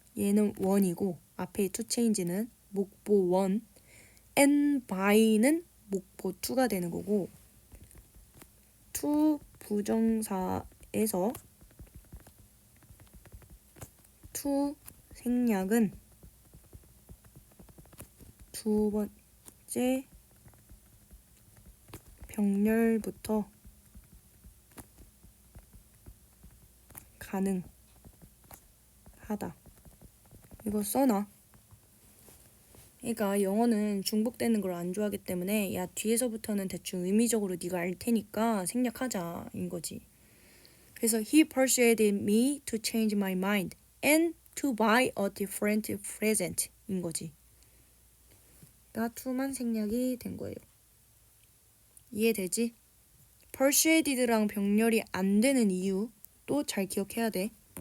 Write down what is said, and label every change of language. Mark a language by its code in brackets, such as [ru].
[ko] 얘는 원이고 앞에 to change는 목보 원, and by는 목보 to가 되는 거고 to 부정사에서 to 생략은 두 번째 병렬부터 가능하다. 이거 써놔. 그러니까 영어는 중복되는 걸 안 좋아하기 때문에 야 뒤에서부터는 대충 의미적으로 네가 알 테니까 생략하자 인 거지. 그래서 [en] he persuaded me to change my mind and to buy a different present [ko] 인 거지. 나 to만 생략이 된 거예요. 이해되지? persuaded랑 병렬이 안 되는 이유 또 잘 기억해야 돼.